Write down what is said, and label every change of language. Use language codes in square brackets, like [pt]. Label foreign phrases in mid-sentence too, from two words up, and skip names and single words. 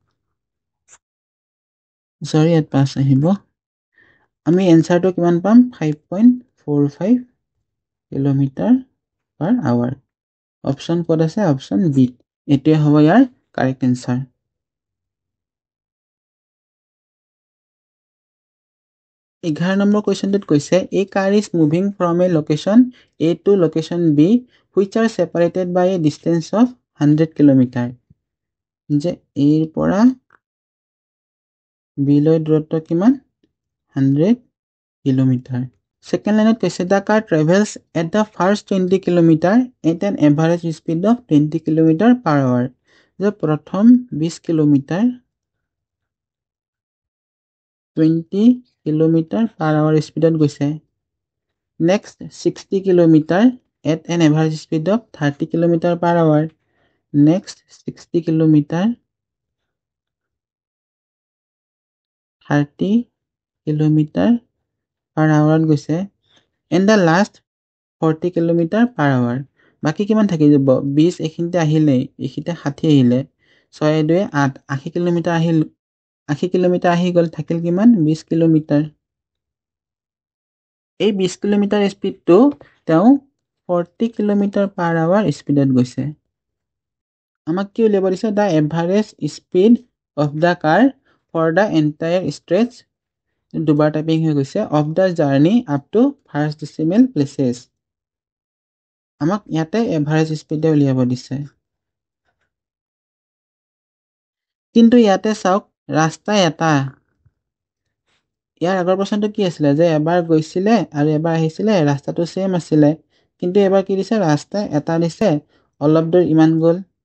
[as] সৰি ইয়াত 5 আহিব আমি এনসাৰটো কিমান পাম 5.45 [en] kilometer per hour option code [as] আছে অপচন বি এটোৱে হ'ব ইয়াৰ [en] correct answer [as] 11 নম্বৰ কোৱেশ্চনটোত কৈছে [en] a car is moving from a location a to location b which are separated by a distance of 100 কিলোমিটাৰ [as] যে a ৰ পৰা b লৈ দূৰত্ব কিমান 100 কিলোমিটাৰ [en] Second line কৈছে the car travels at the first 20 kilometer at an average speed of 20 kilometer per hour. [as] যে প্ৰথম 20 কিলোমিটাৰ [en] 20 kilometer per hour [as] স্পিডত গৈছে [en] next 60 kilometer at an average speed of 30 kilometer per hour next 60 kilometer 30 kilometer per hour [as] গৈছে [en] and the last 40 kilometer per hour [as] বাকি কিমান থাকি যাব 20 এখিনতে আহিলে এখিতে 60 আহিলে 6 2 8 80 কিলোমিটাৰ আহিল 80 কিলোমিটাৰ আহি গল থাকিল কিমান 20 কিলোমিটাৰ এই 20 কিলোমিটাৰ স্পিডটো তেও 40 [en] kilometer per hour [as] স্পিডত গৈছে আমাক কি উলিয়াব দিছে [en] the average speed of the car for the entire stretch [as] দুবাৰ টাইপিং হৈ গৈছে [en] of the journey up to first decimal places [as] আমাক ইয়াতে [en] average speed [as] উলিয়াব দিছে কিন্তু ইয়াতে চাওক ৰাস্তা এটা ইয়াৰ আগৰ প্ৰশ্নটো কি আছিল যে এবাৰ গৈছিলে আৰু এবাৰ আহিছিলে ৰাস্তাটো সেম আছিল কিন্তু এবাৰ কি দিছে ৰাস্তা এটা দিছে অলপ দূৰ ইমান গল